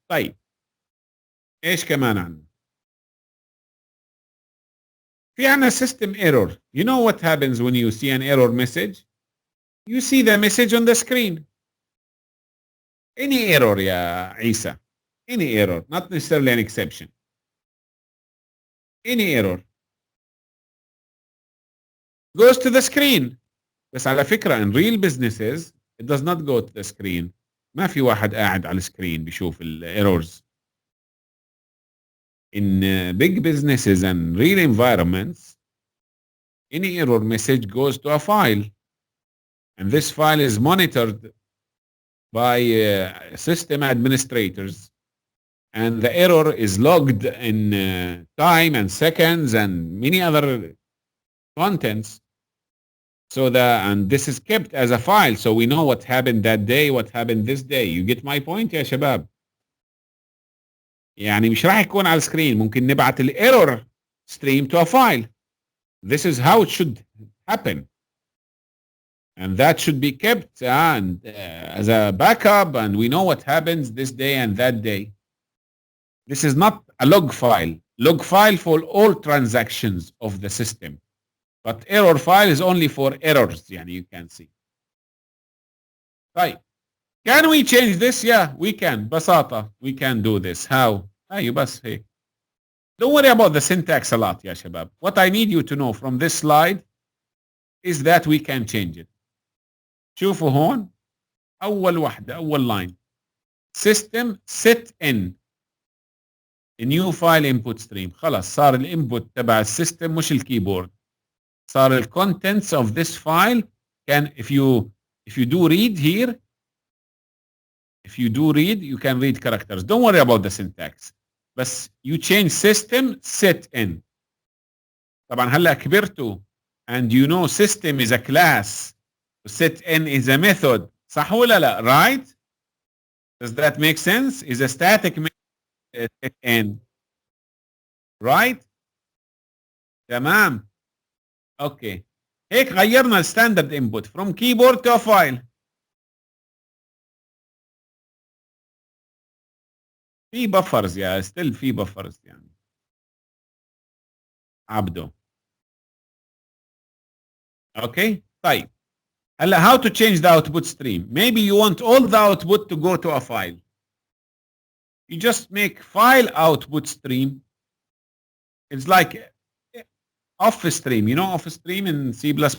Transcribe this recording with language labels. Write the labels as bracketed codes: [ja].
[ar] طيب ايش كمان عندنا؟ في عنا system error. [en] You know what happens when you see an error message? You see the message on the screen. Any error يا عيسى. Any error, not necessarily an exception. Any error goes to the screen. [ar] بس على فكرة [en] in real businesses it does not go to the screen. [ar] ما في واحد قاعد على السكرين بيشوف errors. [en] In big businesses and real environments, any error message goes to a file. And this file is monitored by system administrators. And the error is logged in time and seconds and many other contents. And this is kept as a file, so we know what happened that day, what happened this day. You get my point [ar] يا شباب؟ يعني مش راح يكون على السكرين، ممكن نبعت الايرور [en] stream to a file. This is how it should happen. And that should be kept as a backup, and we know what happens this day and that day. This is not a log file. Log file for all transactions of the system. But error file is only for errors, يعني you can see. طيب. Can we change this? Yeah, we can. ببساطة, we can do this. How? أيوة بس هيك. Don't worry about the syntax a lot يا شباب. What I need you to know from this slide is that we can change it. [ar] شوفوا هون أول واحدة أول line. [en] System set in a new file input stream. [ar] خلاص صار الانبوت تبع السيستم مش الكيبورد. [en] صار contents of this file can if you do read here. If you do read, you can read characters. Don't worry about the syntax. بس you change system set in. [ar] طبعا هلا كبرتوا [en] and you know system is a class. Set in is a method. [ar] صح ولا لا? [en] Right? Does that make sense? Is a static method set in. Right? تمام. Okay. [ar] هيك غيرنا الستاندرد [en] input from keyboard to a file. [ar] في بفرز يا ستيل في بفرز يعني عبده. [en] Okay طيب هلا how to change the output stream. Maybe you want all the output to go to a file. You just make file output stream. It's like office stream. You know office stream in C++?